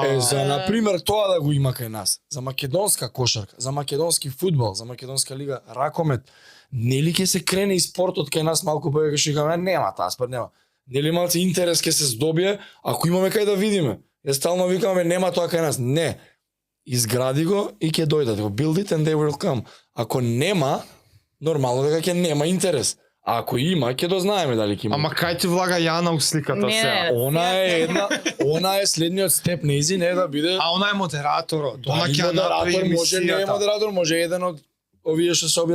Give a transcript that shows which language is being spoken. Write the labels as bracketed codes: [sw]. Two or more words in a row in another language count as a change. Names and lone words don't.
[mk] за на пример тоа да го има кај нас. За македонска кошарка, за македонски фудбал, за македонска лига ракомет. Нели ќе се крене и спортот кај нас малку повеќе што кажаме нема таа спорт нема. Нели малце интерес ќе се здобие ако имаме кај да видиме. Ја стално викаме нема тоа кај нас. Не. Изгради го и ќе дојдат. [en] Го build it and they will come. [mk] Ако нема, нормално дека ќе нема интерес. А ако има, ќе дознаеме дали ќе има. Ама кај ти влага Јана у сликата Не, сега? Она е следниот степ нези не да биде. А она е модераторот. Она Дали ќе ја направи модератор, може не е емисијата. модератор, може еден од овие што се